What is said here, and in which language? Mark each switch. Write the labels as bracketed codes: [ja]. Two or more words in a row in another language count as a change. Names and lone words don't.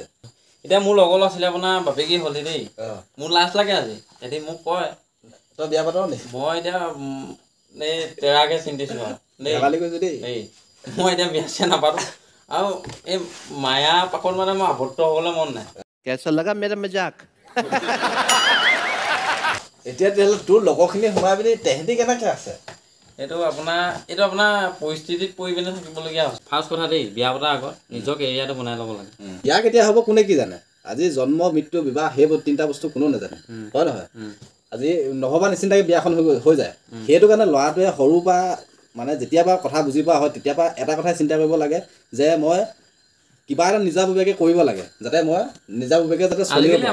[as] এতিয়া মোৰ লগৰ আছিলে আপোনাৰ বাপেকি হ'লে দেই মোৰ লাজ লাগে আজি এদিন মোক কয় তই বিয়া পাত নি মই এতিয়া এই তেৰাকে চিন্তিছোঁ দেই মই এতিয়া বিয়া চিয়া নাপাতো আৰু এই মায়া পাকত মানে মই আবদ্ধ হ'বলৈ মন নাই [hi] कैसा लगा मेरा मजाक [as] এতিয়া তেতিয়াহ'লে তোৰ লগৰখিনি সোমাই পিনি তেহেঁতি কেনেকৈ আছে এইটো আপোনাৰ পৰিস্থিতিত পৰি পিনে থাকিবলগীয়া হৈছে ফাৰ্ষ্ট কথা দেই বিয়া পতাৰ আগত নিজৰ কেৰিয়াৰটো বনাই ল'ব লাগে বিয়া কেতিয়া হ'ব কোনে কি জানে আজি জন্ম মৃত্যু বিবাহ সেই 3টা বস্তু কোনো নাজানে হয় নহয় আজি নহ'বা নিচিন্তাকৈ বিয়াখন হৈ যায় সেইটো কাৰণে ল'ৰাটোৱে সৰুৰ পৰা মানে যেতিয়াৰ পৰা কথা বুজি পোৱা হয় তেতিয়াৰ পৰা এটা কথাই চিন্তা কৰিব লাগে যে মই কিবা এটা নিজাববীয়াকৈ কৰিব লাগে যাতে মই নিজাববীয়াকৈ যাতে চলিব পাৰোঁ